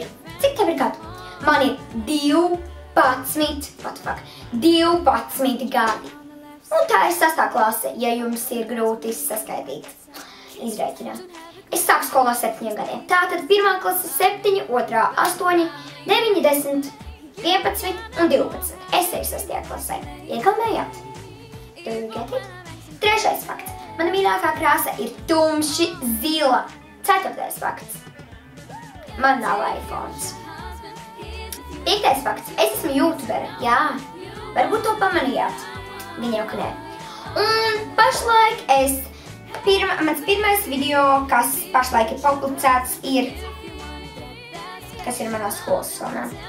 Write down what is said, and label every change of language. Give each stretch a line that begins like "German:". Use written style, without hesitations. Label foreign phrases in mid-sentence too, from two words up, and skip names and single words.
Latvian: Cik tev ir gadu? Man ir 12 gadi. Un tā ir 6. klase, ja jums ir grūti saskaitīt, izrēķināt. Es sāku skolā 7 gadiem. Tātad 1. klase 7, 2. 8, 9, 10, 11 un 12. Es eju 6. klasē. Iegaumējāt?
English: Do you get it? 3.
Latvian: fakts. Mana mīļākā krāsa ir tumši zila. 4. fakts. Man nav iPhones. 5. fakts. Es esmu YouTubere. Jā. Varbūt to pamanījāt. Gan jau, ka nē. Un pašlaik mans pirmais video, kas pašlaik ir publicēts, ir, kas ir manā skolas somā.